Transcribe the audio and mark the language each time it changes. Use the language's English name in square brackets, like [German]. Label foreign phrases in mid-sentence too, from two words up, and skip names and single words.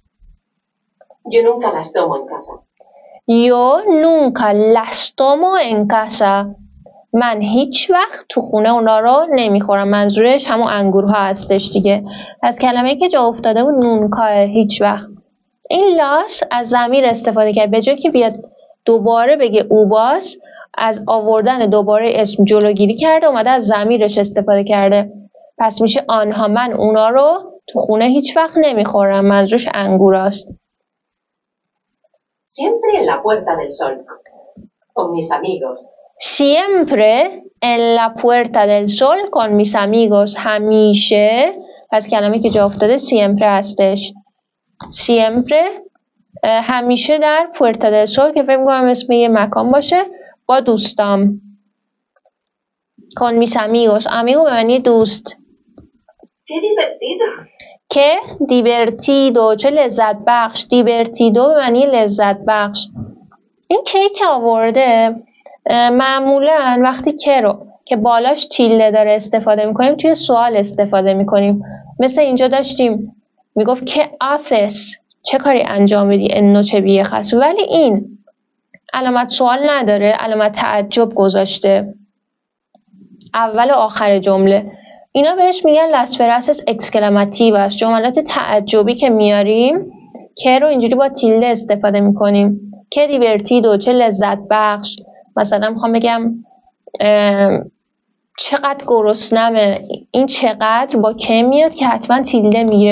[Spanish] Yo nunca las tomo en casa. yo nunca las tomo en casa. [Persian] من هیچ وقت تو خونه اونا رو نمیخورم. منظورش همون انگورها هستش دیگه. از کلمه‌ای که جا افتاده بود نونکا، هیچ وقت. این لاس از ضمیر استفاده کرد، به جای که بیاد دوباره بگه اوباس، از آوردن دوباره اسم جلوگیری کرده، اومده از ضمیرش استفاده کرده. پس میشه آنها، من اونا رو تو خونه هیچ وقت نمیخورم. منظورش انگوراست. [Spanish] Siempre en la Puerta del Sol, con mis amigos. siempre en la Puerta del Sol con mis amigos. [Persian] همیشه. پس کلمه‌ای که جا افتاده siempre هستش. siempre همیشه در Puerta del Sol که فکر می‌کنم اسم یه مکان باشه، با دوستام. [Spanish] con mis amigos، amigo [Persian] به معنی دوست. [Spanish] ¡Qué divertido! qué divertido, [Persian] چه لذت بخش. دیورتیدو به معنی لذت بخش. این که آورده معمولا وقتی که رو که بالاش تیله داره استفاده میکنیم، توی سوال استفاده میکنیم. مثل اینجا داشتیم میگفت که آثس، چه کاری انجام بدی، انو چه بیخست. ولی این علامت سوال نداره، علامت تعجب گذاشته اول و آخر جمله. اینا بهش میگن [Spanish] las frases exclamativas، [Persian] جملات تعجبی که میاریم که رو اینجوری با تیله استفاده میکنیم. [Spanish] qué divertido, [Persian] چه لذت بخش. مثلا میخوام بگم چقدر گرسنمه، این چقدر با که میاد که حتما تیله میگیره.